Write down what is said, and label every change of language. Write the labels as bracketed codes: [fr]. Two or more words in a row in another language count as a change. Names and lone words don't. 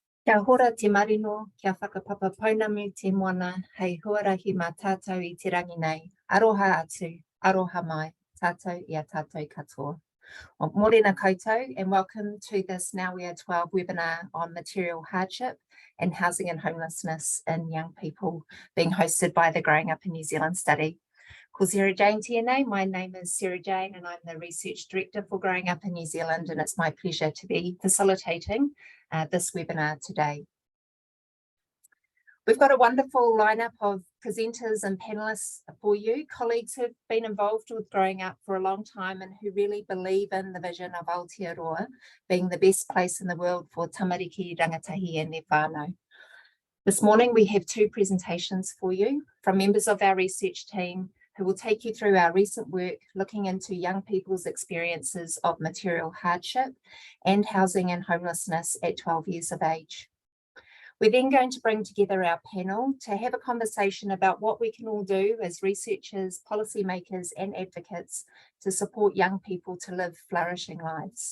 [mi] Kia hora te marino, kia whakapapa pounamu te moana, hei huarahi mā tātou I te rangi nei. Aroha atu, aroha mai, tātou I a tātou katoa. Well, morena koutou, [en] and welcome to this Now We Are 12 webinar on material hardship and housing and homelessness in young people, being hosted by the Growing Up in New Zealand study. [mi] Ko Sarah Jane tēnei. [en] My name is Sarah Jane and I'm the Research Director for Growing Up in New Zealand, and it's my pleasure to be facilitating this webinar today. We've got a wonderful lineup of presenters and panelists for you, colleagues who've been involved with Growing Up for a long time and who really believe in the vision of Aotearoa being the best place in the world for [mi] tamariki, rangatahi [en] and their whānau. This morning we have two presentations for you from members of our research team who will take you through our recent work looking into young people's experiences of material hardship and housing and homelessness at 12 years of age. We're then going to bring together our panel to have a conversation about what we can all do as researchers, policymakers and advocates to support young people to live flourishing lives.